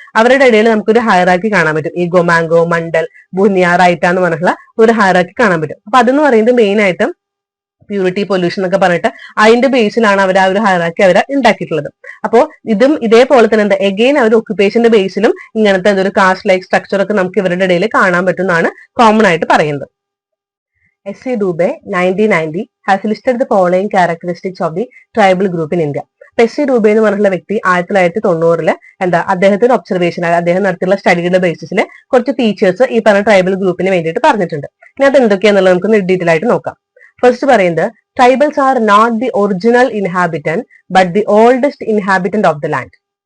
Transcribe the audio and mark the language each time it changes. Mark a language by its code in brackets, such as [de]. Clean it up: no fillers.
[ml] അവരുടെ ഇടയിൽ നമുക്കൊരു ഹയറാക്കി കാണാൻ പറ്റും. ഈ ഗൊമാങ്കോ, മണ്ഡൽ, ബുനിയ, റൈറ്റ എന്ന് പറഞ്ഞിട്ടുള്ള ഒരു ഹയറാക്കി കാണാൻ പറ്റും. അപ്പൊ അതെന്ന് പറയുന്നത് മെയിൻ ആയിട്ടും പ്യൂരിറ്റി, പൊല്യൂഷൻ എന്നൊക്കെ പറഞ്ഞിട്ട് അതിന്റെ ബേസിലാണ് അവർ ആ ഒരു ഹയറാക്കി അവർ ഉണ്ടാക്കിയിട്ടുള്ളത്. അപ്പോൾ ഇതും ഇതേപോലെ തന്നെ എന്താ എഗെയിൻ അവർ ഒക്യുപ്പേഷന്റെ ബേസിലും ഇങ്ങനത്തെ ഒരു കാസ്റ്റ് ലൈക്ക് സ്ട്രക്ചർ ഒക്കെ നമുക്ക് ഇവരുടെ ഇടയിൽ കാണാൻ പറ്റുന്നതാണ് കോമൺ ആയിട്ട് പറയുന്നത്. [en] S.C. Dubey 1990 has listed the following characteristics of the tribal group in India. S.C. [ml] Dubey എന്ന് പറഞ്ഞിട്ടുള്ള വ്യക്തി 1990 അദ്ദേഹത്തിന്റെ ഒബ്സർവേഷൻ, അദ്ദേഹം നടത്തിയുള്ള സ്റ്റഡിയുടെ ബേസിസിൽ കുറച്ച് ഫീച്ചേഴ്സ് ഈ പറഞ്ഞ ട്രൈബൽ ഗ്രൂപ്പിന് വേണ്ടിയിട്ട് പറഞ്ഞിട്ടുണ്ട്. ഇനി അത് എന്തൊക്കെയാണെന്നുള്ളത് നമുക്ക് ഡീറ്റെയിൽ ആയിട്ട് നോക്കാം. ഫസ്റ്റ് പറയുന്നത് [en] Tribals are not the original inhabitant but the oldest inhabitant of the land.